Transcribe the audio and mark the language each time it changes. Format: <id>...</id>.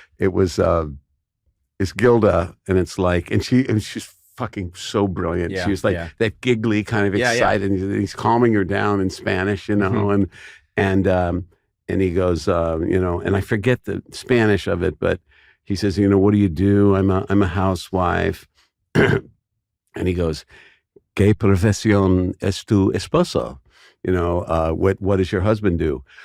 <en>It was it's Gilda, and it's like, and she's fucking so brilliant. She was like that giggly kind of excited. And he's calming her down in Spanish, and he goes, and I forget the Spanish of it, but he says, what do you do? I'm a housewife, and he goes,</en> <es>¿Qué profesión es tu esposo?</es> <en>What does your husband do?</en>